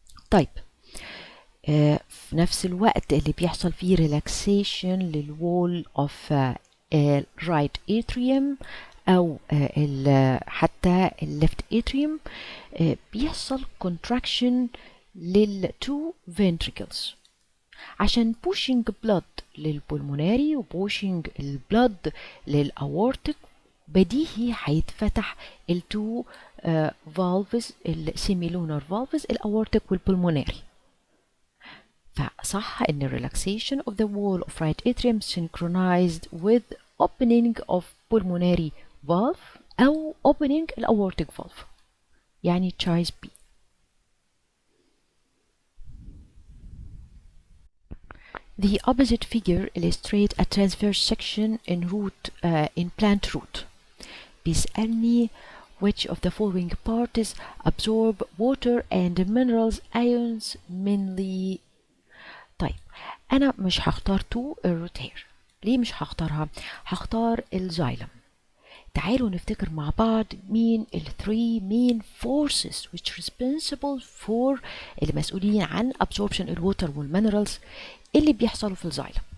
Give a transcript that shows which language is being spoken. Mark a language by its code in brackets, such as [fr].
[ar] طيب في نفس الوقت اللي بيحصل فيه relaxation للwall of right atrium أو حتى left atrium بيحصل contraction للتو ventricles عشان pushing blood للبulmonary و pushing البلد للأورتيك. بديهي هيتفتح التو valves السيميلونر valves الأورتيك والبulmonary. فصح ان [en] relaxation of the wall of right atrium synchronized with opening of pulmonary valve أو opening aortic valve، يعني choice B. The opposite figure illustrates a transverse section in plant root. بيسألني which of the following parts absorb water and minerals ions mainly. [ar] طيب انا مش هختار الروت هير. ليه مش هختارها؟ هختار الزايلم. تعالوا نفتكر مع بعض مين ال [en] 3 main forces which responsible for [ar] اللي مسؤولين عن absorption الووتر والمينرالز اللي بيحصلوا في الزايلم.